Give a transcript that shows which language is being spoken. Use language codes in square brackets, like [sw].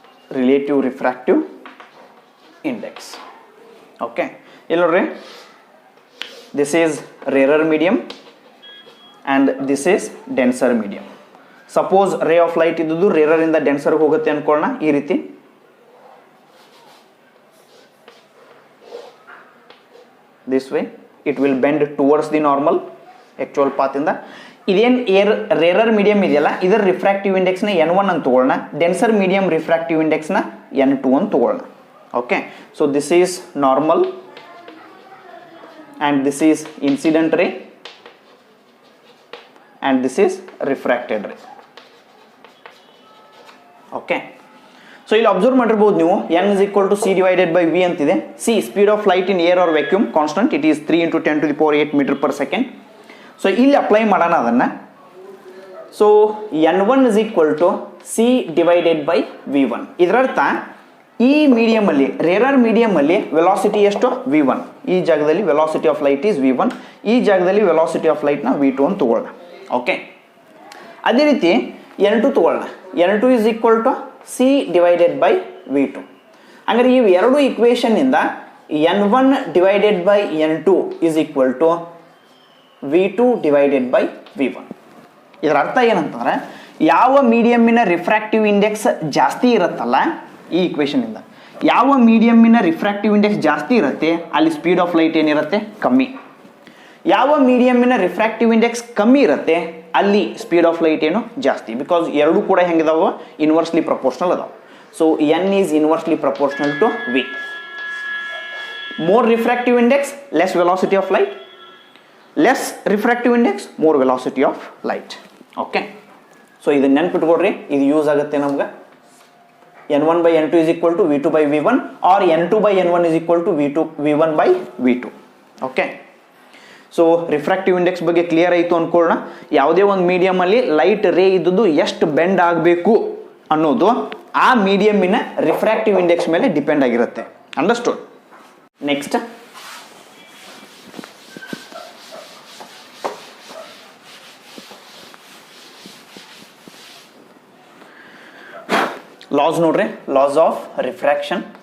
[en] Relative refractive index. Okay, illore, this is rarer medium and this is denser medium. Suppose ray of light ಇದ್ದು rarer ಇಂದ denser [kn] ಹೋಗುತ್ತೆ ಅನ್ಕೊಳ್ಳೋಣ. ಈ ರೀತಿ [en] this way it will bend towards the normal actual path ಇಂದ. [kn] ಇದೇನು rarer medium ಇದೆಯಲ್ಲ, ಇದರ refractive ಇಂಡೆಕ್ಸ್ನ n1 ಅಂತ ತಗೊಳ್ಳೋಣ, ಡೆನ್ಸರ್ ಮೀಡಿಯಂ ರಿಫ್ರಾಕ್ಟಿವ್ ಇಂಡೆಕ್ಸ್ನ n2 ಅಂತ ತಗೊಳ್ಳೋಣ. [en] Okay, so this is normal and this is incident ray and this is refracted ray. Okay, so [kn] ಇಲ್ಲಿ observe ಮಾಡಿರ್ಬೋದು ನೀವು, [en] n is equal to c divided by v ಅಂತಿದೆ. c speed of light in air or vacuum constant, it is 3 into 10 to the power 8 meter per second. So [kn] ಇಲ್ಲಿ apply ಮಾಡೋಣ ಅದನ್ನು. [en] So n1 is equal to c divided by v1. [kn] ಇದರರ್ಥ ಈ ಮೀಡಿಯಮಲ್ಲಿ, rarer ಮೀಡಿಯಮಲ್ಲಿ velocity ಎಷ್ಟು? v1. ಈ ಜಾಗದಲ್ಲಿ [en] velocity of light is v1, [kn] ಈ ಜಾಗದಲ್ಲಿ ವೆಲಾಸಿಟಿ ಆಫ್ ಲೈಟ್ನ v2 ಅಂತ ತಗೊಳ್ಳೋಣ. ಓಕೆ, ಅದೇ ರೀತಿ n2 ತಗೊಳ್ಳೋಣ. [en] n2 is equal to c divided by v2. [kn] ಹಂಗಾರೆ ಈ ಎರಡು ಇಕ್ವೇಷನ್ನಿಂದ [en] n1 divided by n2 is equal to v2 divided by v1. [kn] ಇದರ ಅರ್ಥ ಏನಂತಂದ್ರೆ, ಯಾವ ಮೀಡಿಯಮ್ಮಿನ ರಿಫ್ರಾಕ್ಟಿವ್ ಇಂಡೆಕ್ಸ್ ಜಾಸ್ತಿ ಇರುತ್ತಲ್ಲ, ಈ ಇಕ್ವೇಷನಿಂದ ಯಾವ ಮೀಡಿಯಮ್ಮಿನ ರಿಫ್ರಾಕ್ಟಿವ್ ಇಂಡೆಕ್ಸ್ ಜಾಸ್ತಿ ಇರುತ್ತೆ ಅಲ್ಲಿ ಸ್ಪೀಡ್ ಆಫ್ ಲೈಟ್ ಏನಿರುತ್ತೆ? ಕಮ್ಮಿ. ಯಾವ ಮೀಡಿಯಮ್ಮಿನ ರಿಫ್ರಾಕ್ಟಿವ್ ಇಂಡೆಕ್ಸ್ ಕಮ್ಮಿ ಇರುತ್ತೆ ಅಲ್ಲಿ ಸ್ಪೀಡ್ ಆಫ್ ಲೈಟ್ ಏನು? ಜಾಸ್ತಿ. [en] because [kn] ಎರಡು ಕೂಡ ಹೆಂಗಿದಾವ? [en] Inversely proportional ಅದಾವ. So n is inversely proportional to v. More refractive index, less velocity of light. Less refractive index, more velocity of light. [kn] Okay, so ಇದನ್ನ ನೆನ್ಪಿಟ್ಕೊಡ್ರಿ, ಇದು ಯೂಸ್ ಆಗುತ್ತೆ ನಮ್ಗೆ. [en] n1 by n2 is equal to v2 by v1 or n2 by n1 is equal to v1 by v2. [kn] Okay, so refractive index ಬಗ್ಗೆ clear ಆಯಿತು ಅಂದ್ಕೊಳ್ಳೋಣ. ಯಾವುದೇ ಒಂದು ಮೀಡಿಯಮಲ್ಲಿ light ray ಇದ್ದದ್ದು ಎಷ್ಟು ಬೆಂಡ್ ಆಗಬೇಕು ಅನ್ನೋದು ಆ ಮೀಡಿಯಮ್ಮಿನ ರಿಫ್ರಾಕ್ಟಿವ್ ಇಂಡೆಕ್ಸ್ ಮೇಲೆ ಡಿಪೆಂಡ್ ಆಗಿರುತ್ತೆ. [en] Understood? Next, laws ನೋಡ್ರಿ, laws of refraction.